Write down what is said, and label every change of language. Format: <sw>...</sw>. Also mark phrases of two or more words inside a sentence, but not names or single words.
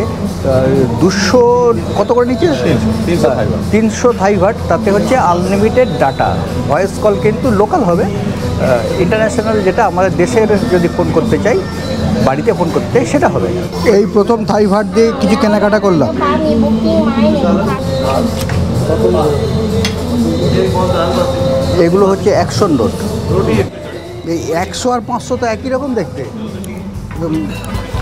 <bn>200 কত করে নিচ্ছে? 300 থাই ভাট। তাতে হচ্ছে</bn> <en>unlimited data, voice call</en> <bn>কিন্তু লোকাল হবে। ইন্টারন্যাশনাল যেটা আমাদের দেশের যদি ফোন করতে চাই, বাড়িতে ফোন করতে চাই, সেটা হবে। এই প্রথম থাই ভাট দিয়ে কিছু কেনাকাটা করলাম।</bn> <th>มีบุ๊กิ้งไหมหนึ่งพัน</th> <bn>এগুলো হচ্ছে 100 নোট। এই 100 আর 500 তো একই রকম দেখতে। একদম</bn>